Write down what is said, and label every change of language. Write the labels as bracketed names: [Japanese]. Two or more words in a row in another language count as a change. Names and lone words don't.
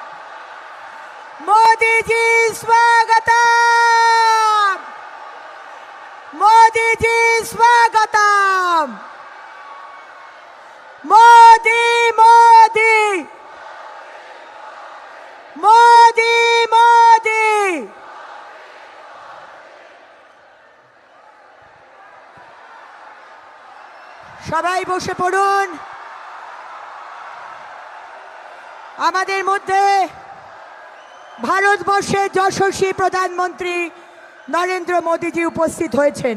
[Hindi] मोदी जी स्वागतम। मोदी जी स्वागतम। मोदी मोदी मोदी मोदी। [Bangla] সবাই বসে পড়ুন। আমাদের মধ্যে ভারতবর্ষের যশস্বী প্রধানমন্ত্রী নরেন্দ্র মোদীজি উপস্থিত হয়েছেন।